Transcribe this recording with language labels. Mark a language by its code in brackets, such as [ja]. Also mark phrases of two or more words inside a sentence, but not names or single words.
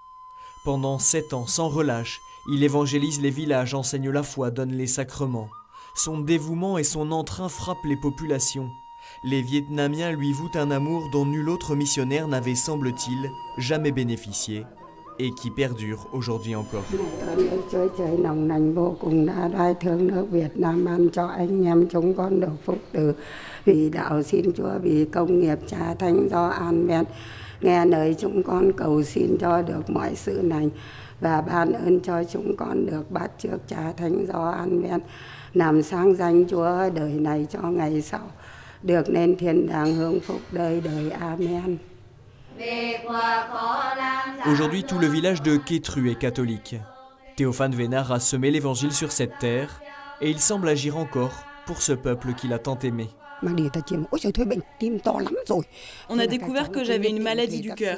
[fr] Pendant 7 ans, sans relâche, il évangélise les villages, enseigne la foi, donne les sacrements. Son dévouement et son entrain frappent les populations. Les Vietnamiens lui vouent un amour dont nul autre missionnaire n'avait, semble-t-il, jamais bénéficié, et qui perdure aujourd'hui encore. [vi] Vì đạo xin Chúa, vì công nghiệp Cha Thánh do an men, nghe lời chúng con cầu xin cho được mọi sự lành và ban ơn cho chúng con được bắt trước Cha Thánh do an men, làm sáng danh Chúa đời này cho ngày sau, được lên thiên đàng hưởng phúc đời đời. Amen. [fr] Aujourd'hui, tout le village de Quet Tru est catholique. Théophane Vénard a semé l'évangile sur cette terre et il semble agir encore pour ce peuple qu'il a tant aimé. On a découvert que j'avais une maladie du cœur.